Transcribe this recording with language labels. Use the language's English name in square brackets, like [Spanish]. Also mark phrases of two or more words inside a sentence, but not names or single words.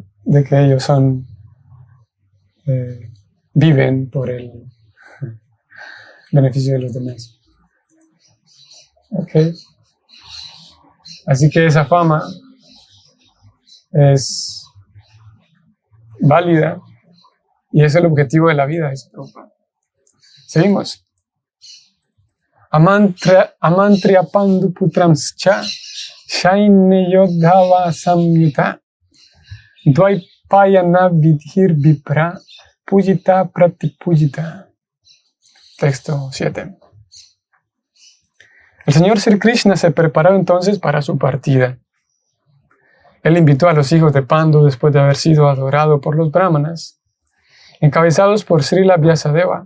[Spanish] De que ellos viven por el beneficio de los demás. Okay. Así que esa fama es válida y es el objetivo de la vida. Seguimos. [Sanskrit] Amantria pandu putramscha shaine yodhava samyuta dvaipayana vidhir vipra pujita pratipujita. [Spanish] Texto 7. El señor Sri Krishna se preparó entonces para su partida. Él invitó a los hijos de Pandu después de haber sido adorado por los brahmanas, encabezados por Srila Vyasadeva.